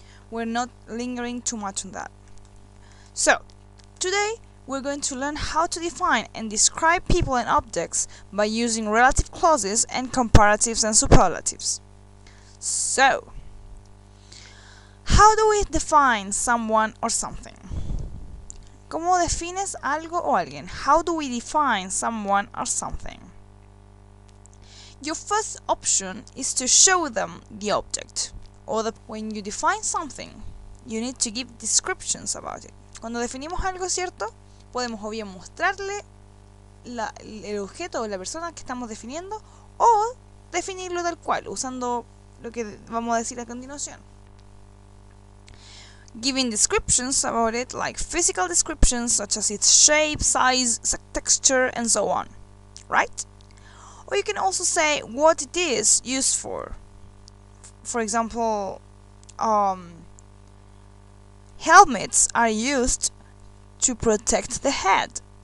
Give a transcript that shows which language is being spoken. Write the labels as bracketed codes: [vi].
[en] We're not lingering too much on that. So, today we're going to learn how to define and describe people and objects by using relative clauses and comparatives and superlatives. So, how do we define someone or something? [es] ¿Cómo defines algo o alguien? [en] How do we define someone or something? Your first option is to show them the object. When you define something, you need to give descriptions about it. [es] Cuando definimos algo, ¿cierto? Podemos o bien mostrarle el objeto o la persona que estamos definiendo o definirlo tal cual, usando lo que vamos a decir a continuación. [en] Giving descriptions about it, like physical descriptions such as its shape, size, texture, and so on, right? Or you can also say what it is used for. For example, helmets are used to protect the head.